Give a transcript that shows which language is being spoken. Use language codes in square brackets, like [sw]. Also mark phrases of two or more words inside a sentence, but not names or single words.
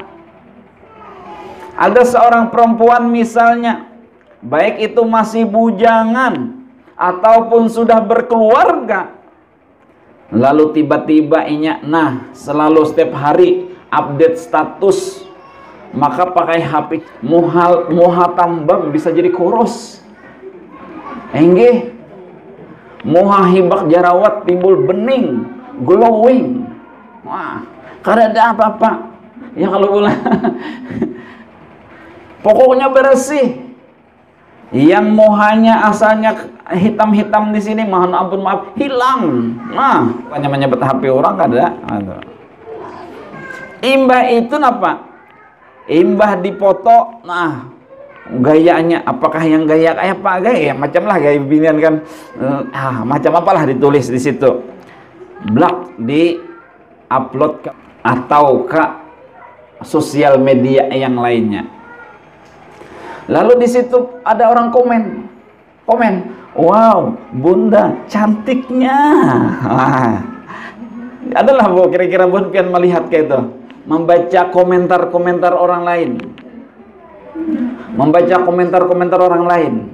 [bjn] Ada seorang perempuan misalnya, baik itu masih bujangan ataupun sudah berkeluarga, lalu tiba-tiba selalu setiap hari update status, maka pakai HP moha tambang bisa jadi kurus, moha hibak jerawat timbul bening, glowing. Wah, kada ada apa-apa. Ya kalau ulah pokoknya bersih. Yang mohanya asalnya hitam-hitam di sini, mohon ampun maaf, hilang. Nah, banyak menyebut HP orang kada. Imbah itu apa? Imbah dipoto, nah gayanya apakah yang gaya kayak apa gaya macam lah gaya binian kan, macam apalah ditulis di situ, blog di upload atau ke sosial media yang lainnya. Lalu di situ ada orang komen, wow, bunda cantiknya. Adalah Bu kira-kira bun pian melihat kayak itu, membaca komentar-komentar orang lain, orang lain.